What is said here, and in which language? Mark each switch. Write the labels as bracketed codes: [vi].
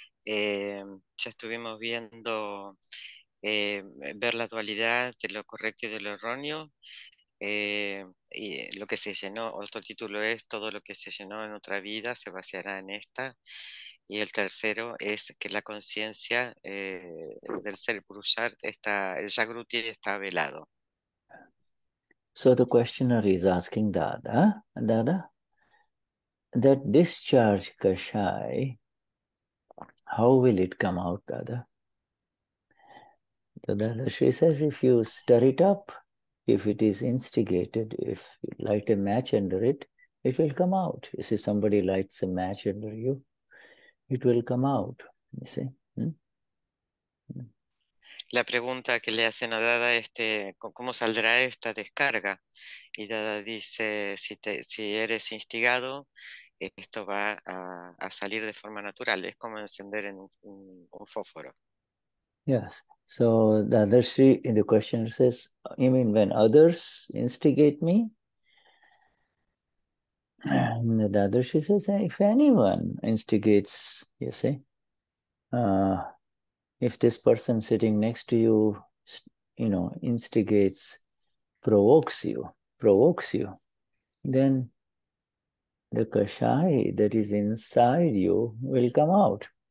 [es] Ya estuvimos viendo ver la dualidad de lo correcto y de lo erróneo. Y lo que se llenó, otro título es todo lo que se llenó en otra vida se vaciará en esta. Y el tercero es que la conciencia del ser Purushart, el Jagruti está velado. [en] So the questioner is asking Dada, that discharge kashaya, how will it come out, Dada? So Dadashri says, if you stir it up, if it is instigated, if you light a match under it, it will come out. You see, somebody lights a match under you, it will come out. You see? [es] La pregunta que le hacen a Dada es ¿cómo saldrá esta descarga? Y Dada dice, si eres instigado, esto va a salir de forma natural, es como encender en un fósforo. [en] Yes. So the Dadashri in the question says, you mean when others instigate me? And the Dadashri says, if anyone instigates, you see, if this person sitting next to you, instigates, provokes you, then the kashaya that is inside you will come out.